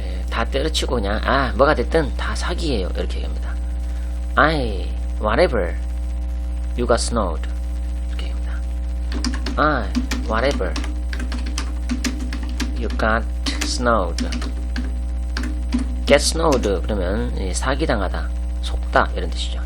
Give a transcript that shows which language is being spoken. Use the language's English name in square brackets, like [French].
[Korean] 다 때려치고 그냥, 뭐가 됐든 다 사기예요, 이렇게 얘기합니다. [English] Whatever, you got snowed, [Korean] 이렇게 얘기합니다. [English] Whatever, you got snowed. [Korean] get snowed 그러면 사기당하다, 속다, 이런 뜻이죠.